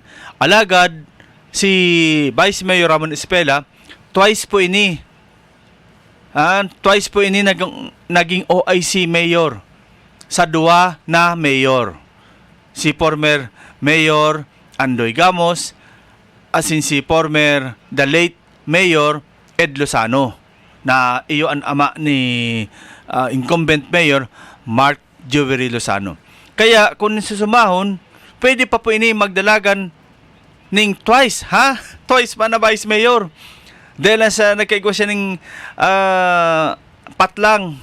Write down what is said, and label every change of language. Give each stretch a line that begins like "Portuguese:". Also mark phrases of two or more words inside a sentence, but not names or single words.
Bikol: Alagad, si Vice Mayor Ramon Espela, twice po ini naging OIC Mayor sa 2 na mayor. Si former Mayor Andoy Gamos, asin si former the late Mayor Ed Lozano, na iyo ang ama ni incumbent Mayor Mark Jewelry Lozano. Kaya kung susumahon, pwede pa po ini magdalagan ning twice, twice pa na Vice Mayor. Dahil sa nagkaigwa siya ng patlang.